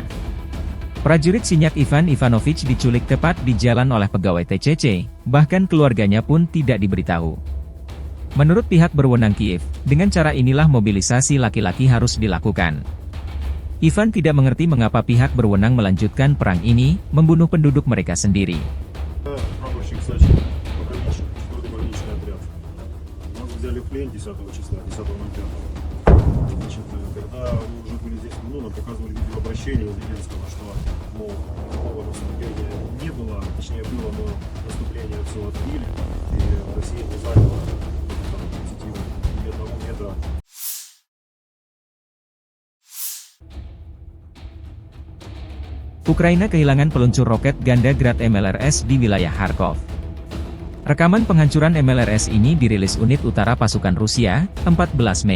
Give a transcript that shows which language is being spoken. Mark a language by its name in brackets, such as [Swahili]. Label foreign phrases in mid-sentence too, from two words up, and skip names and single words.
[Indonesian] Prajurit Sinyak Ivan Ivanovich diculik tepat di jalan oleh pegawai TCC, bahkan keluarganya pun tidak diberitahu. Menurut pihak berwenang Kiev, dengan cara inilah mobilisasi laki-laki harus dilakukan. Ivan tidak mengerti mengapa pihak berwenang melanjutkan perang ini, membunuh penduduk mereka sendiri. [Russian] Когда они уже были здесь, нам показывали видеообращение Зеленского, что, мол, такого наступления не было, точнее было, но наступление все отбили, и Россия не заняла там, ни одного метра. [Indonesian] Ukraina kehilangan peluncur roket ganda Grad MLRS di wilayah Kharkov. Rekaman penghancuran MLRS ini dirilis Unit Utara Pasukan Rusia, 14 Mei.